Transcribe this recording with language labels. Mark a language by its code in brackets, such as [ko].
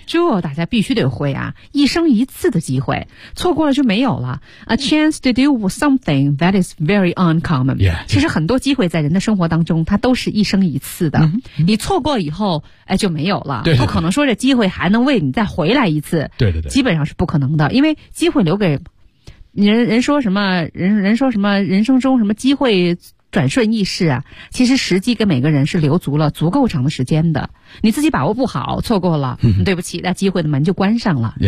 [zh] 这大家必须得会啊一生一次的机会错过了就没有了。 [en] A chance to do something that is very uncommon. Yeah, yeah. [zh] 其实很多机会在人的生活当中它都是一生一次的。 Mm-hmm. 你错过以后、哎、就没有了。对对对不可能说这机会还能为你再回来一次。对对对。基本上是不可能的。因为机会留给人说什么人说什么人生中什么机会转瞬易逝啊其实时机跟每个人是留足了足够长的时间的你自己把握不好错过了、嗯、对不起那机会的门就关上了、